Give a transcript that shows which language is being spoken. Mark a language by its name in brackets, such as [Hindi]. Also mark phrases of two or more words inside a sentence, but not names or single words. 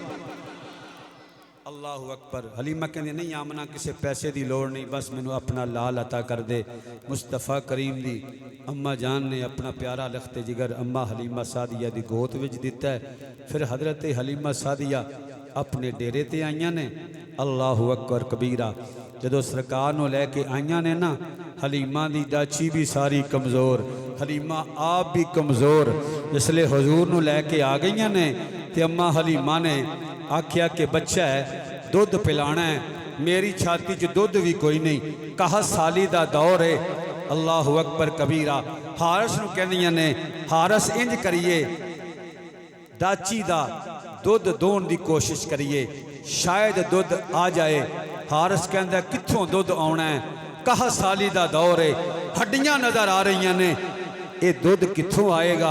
[Arabic] الله أكبر. [Punjabi] ਹਲੀਮਾ ਕਹਿੰਦੀ ਨਹੀਂ ਆਮਨਾ ਕਿਸੀ ਪੈਸੇ ਕੀ ਲੋੜ ਨਹੀਂ, ਬੱਸ ਮੈਨੂੰ ਅਪਣਾ ਲਾਲ ਅਤਾ ਕਰ ਦੇ। ਮੁਸਤਫ਼ਾ ਕਰੀਮ ਦੀ ਅੰਮਾ ਜਾਨ ਨੇ ਅਪਣਾ ਪਿਆਰਾ ਲਖ਼ਤੇ ਜਿਗਰ ਅੰਮਾ ਹਲੀਮਾ ਸਾਦੀਆ ਕੀ ਗੋਦ ਵਿਚ ਦਿੱਤਾ ਹੈ। ਫਿਰ ਹਜ਼ਰਤ ਹਲੀਮਾ ਸਾਦੀਆ ਅਪਣੇ ਡੇਰੇ ਤੇ ਆਈਆਂ ਨੇ। [Arabic] الله أكبر كبيرا. [Punjabi] ਜਦੋਂ ਸਰਕਾਰ ਨੂੰ ਲੈ ਕੇ ਆਈਆਂ ਨੇ ਨਾ, ਹਲੀਮਾ ਦੀ ਡਾਚੀ ਭੀ ਸਾਰੀ ਕਮਜ਼ੋਰ, ਹਲੀਮਾ ਆਪ ਭੀ ਕਮਜ਼ੋਰ। ਜਿਸਲੇ ਹਜ਼ੂਰ ਨੂੰ ਲੈ ਕੇ ਆ ਗਈਆਂ ਨੇ ਤੇ ਅੰਮਾ ਹਲੀਮਾ ਨੇ ਆਖਿਆ ਕਿ ਬੱਚਾ ਹੈ, ਦੁੱਧ ਪਿਲਾਣਾ ਹੈ, ਮੇਰੀ ਛਾਤੀ ਚ ਦੁੱਧ ਭੀ ਕੋਈ ਨਹੀਂ, ਕਹਿਤ ਸਾਲੀ ਦਾ ਦੌਰ ਹੈ। [Arabic] الله أكبر كبيرا. [Punjabi] ਹਾਰਿਸ ਨੂੰ ਕਹਿੰਦੀਆਂ ਨੇ ਹਾਰਿਸ ਇੰਜ ਕਰੀਏ, ਡਾਚੀ ਦਾ ਦੁੱਧ ਚੋਣ ਦੀ ਕੋਸ਼ਿਸ਼ ਕਰੀਏ, ਸ਼ਾਇਦ ਦੁੱਧ ਆ ਜਾਏ। ਹਾਰਿਸ ਕਹਿੰਦਾ ਕਿੱਥੋਂ ਦੁੱਧ ਆਉਣਾ ਹੈ, ਕਹਿਤ ਸਾਲੀ ਦਾ ਦੌਰ ਹੈ, ਹੱਡੀਆਂ ਨਜ਼ਰ ਆ ਰਹੀਆਂ ਨੇ, ਯੇ ਦੁੱਧ ਕਿੱਥੋਂ ਆਏਗਾ।